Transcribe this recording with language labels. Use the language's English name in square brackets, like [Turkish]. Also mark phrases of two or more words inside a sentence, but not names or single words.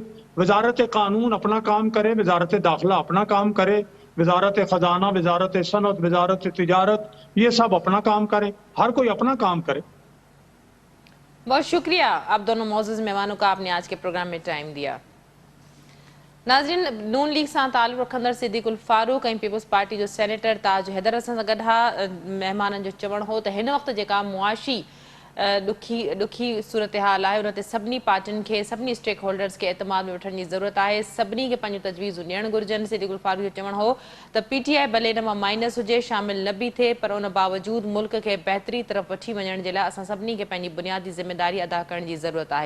[Urdu] وزارت قانون اپنا کام کرے, وزارت داخلہ اپنا کام کرے, وزارت خزانہ, وزارت صنعت, وزارت تجارت, یہ سب اپنا کام کرے, ہر کوئی اپنا کام کرے. بہت شکریہ آپ دونوں معزز مہمانوں کا, آپ نے آج کے پروگرام میں ٹائم دیا. [Sindhi] ناظرین, نون لیگ سان تعلق رکھندڑ صدیق الفاروق ऐं पीपल्स पार्टी जो सेनेटर ताज हैदर असां सां गॾु हा. महिमाननि जो चवणु हो त हिन वक़्तु जेका मुआशी ॾुखी सूरतहाल आहे उन ते सभिनी पार्टियुनि खे, सभिनी स्टेक होल्डर्स खे एतमाद में वठण जी ज़रूरत आहे. सभिनी खे पंहिंजूं तजवीज़ूं ॾियणु घुरिजनि. सिद्दीक़ उल-फारूक जो चवणु हो त PTI भले इन मां माइनस हुजे, शामिल न बि थिए, पर उन बावजूदु मुल्क खे बहितरी तरफ़ वठी वञण जे लाइ असां सभिनी खे पंहिंजी बुनियादी ज़िमेदारी अदा करण जी ज़रूरत आहे.